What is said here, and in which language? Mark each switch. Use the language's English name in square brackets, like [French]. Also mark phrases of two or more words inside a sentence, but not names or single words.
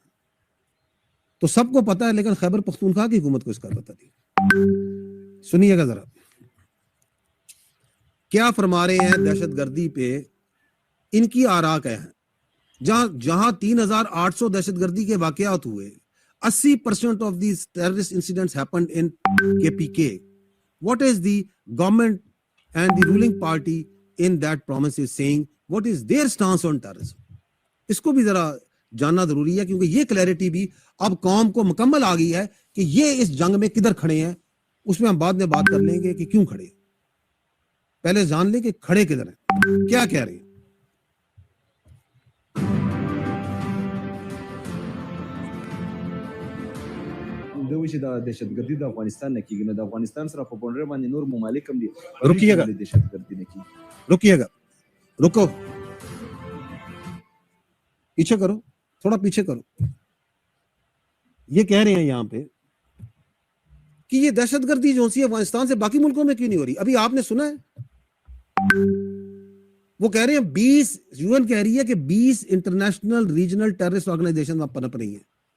[Urdu] تو سب کو پتا ہے، لیکن خیبر پختونخوا کی حکومت کو اس کا پتہ نہیں. سنیے گا ذرا کیا فرما رہے ہیں دہشت گردی پہ ان کی آراء کیا ہیں. جہاں 3800 دہشت گردی کے واقعات ہوئے، 80% [English] of these terrorist incidents happened in KPK. What is the government and the ruling party in that province is saying? What is their stance on terrorism? [Urdu] اس کو بھی ذرا جاننا ضروری ہے, کیونکہ یہ کلیئرٹی بھی اب قوم کو مکمل آ گئی ہے کہ یہ اس جنگ میں کدھر کھڑے ہیں. اس میں ہم بعد میں بات کر لیں گے کہ کیوں کھڑے ہیں, پہلے جان لیں کہ کھڑے کدھر ہیں, کیا کہہ رہے ہیں. [Pashto] دوی چې د دهشتګردي د افغانستان نه کیږي نو د افغانستان سره په بونډر باندې نور ممالک هم دي [Urdu] رکیے گا [Pashto] دهشتګردي نه کیږي. [Urdu] رکیے گا, رکو, پیچھے کرو, تھوڑا پیچھے کرو. یہ کہہ رہے ہیں یہاں پہ کہ یہ دہشت گردی جو سی افغانستان سے باقی ملکوں میں کیوں نہیں ہو رہی. ابھی آپ نے سنا ہے وہ کہہ رہے ہیں 20 UN کہہ رہی ہے کہ 20 [English] international regional terrorist organization [Urdu] پنپ رہی ہیں.